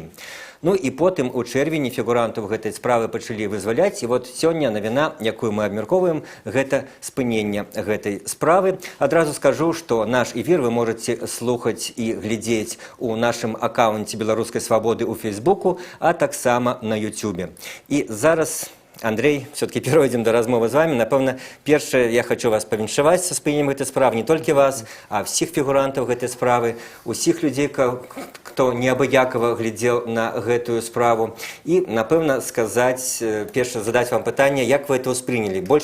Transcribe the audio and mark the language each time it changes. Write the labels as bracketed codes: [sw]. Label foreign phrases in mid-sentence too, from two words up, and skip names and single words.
[be] Ну і потым у чэрвені фігурантаў гэтай справы пачалі вызваляць. І вот сёння навіна, якую мы абмяркоўваем, гэта спыненне гэтай справы. Адразу скажу, што наш эфір вы можаце слухаць і глядзець у нашым акаунце «Беларускай свабоды» у Фейсбуку, а таксама на Ютубе. І зараз, Андрей, [ru] все-таки перейдем [be] до размовы з вами. Напэўна, першае, я хочу вас павіншаваць са спыненнем гэтай справы, не толькі вас, а всіх фігурантаў гэтай справы, усіх людзей, хто неабыякава глядзеў на гэтую справу. І, напэўна, сказаць, першае, задаць вам пытанне, як вы это ўспрынялі.